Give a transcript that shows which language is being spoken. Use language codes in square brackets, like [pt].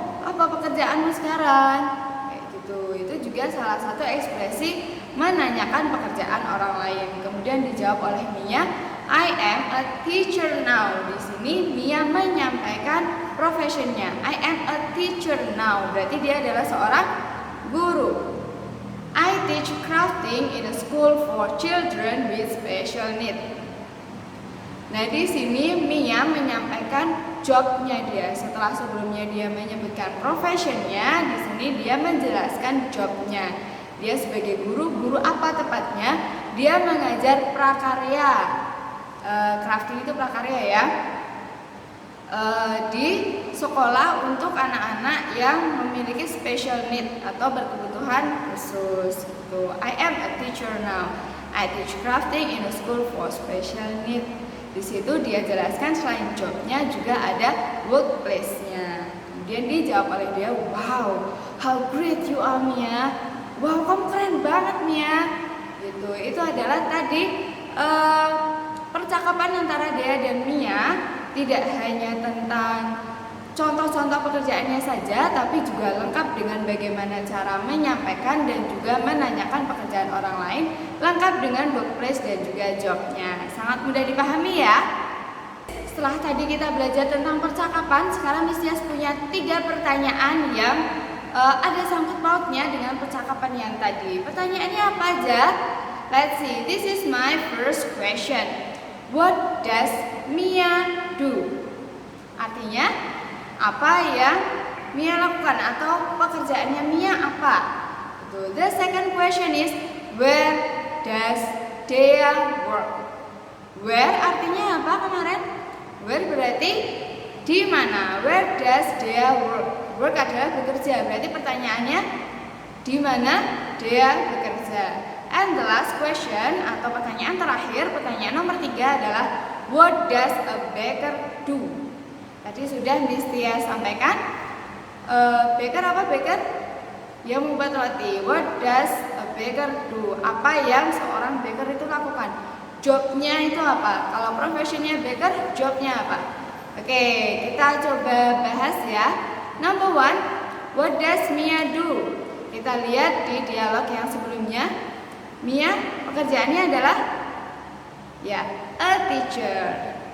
[id] Apa pekerjaanmu sekarang? Kayak gitu. Itu juga salah satu ekspresi menanyakan pekerjaan orang lain. Kemudian dijawab oleh [en] Mia, I am a teacher now. [id] Di sini Mia menyampaikan profesinya. [en] I am a teacher now. [id] Berarti dia adalah seorang guru. [en] I teach crafting in a school for children with special needs. [id] Nah, di sini Mia menyampaikan jobnya dia. Setelah sebelumnya dia menyebutkan profesinya, di sini dia menjelaskan jobnya. Dia sebagai guru apa tepatnya? Dia mengajar prakarya. Crafting itu prakarya ya. Di sekolah untuk anak-anak yang memiliki special need atau berkebutuhan khusus. [en] I am a teacher now. I teach crafting in a school for special need. [id] Di situ dia jelaskan selain jobnya juga ada workplace-nya. Kemudian dijawab oleh dia, [en] wow, how great you are, Mia. [id] Wow, kamu keren banget, Mia. Gitu. Itu adalah tadi percakapan antara Dea dan Mia. Tidak hanya tentang contoh-contoh pekerjaannya saja, tapi juga lengkap dengan bagaimana cara menyampaikan dan juga menanyakan pekerjaan orang lain, lengkap dengan workplace dan juga jobnya. Sangat mudah dipahami ya. Setelah tadi kita belajar tentang percakapan, sekarang Mistias punya 3 pertanyaan yang ada sangkut pautnya dengan percakapan yang tadi. Pertanyaannya apa aja? [en] Let's see, this is my first question. What does Mia do? [id] Artinya, apa yang Mia lakukan atau pekerjaannya Mia apa? [en] The second question is, where does Dea work? [id] Where artinya apa kemarin? Where berarti di mana? [en] Where does Dea work? [id] Work adalah bekerja. Berarti pertanyaannya di mana Dea bekerja? [en] And the last question [id] atau pertanyaan terakhir, pertanyaan nomor 3 adalah [en] what does a baker do? [id] Tadi sudah Mistias sampaikan Baker apa baker? Yang membuat roti. [en] What does a baker do? [id] Apa yang seorang baker itu lakukan? Jobnya itu apa? Kalau profesinya baker, jobnya apa? Oke, kita coba bahas ya. [en] Number one, what does Mia do? [id] Kita lihat di dialog yang sebelumnya. Mia, pekerjaannya adalah ya, a teacher.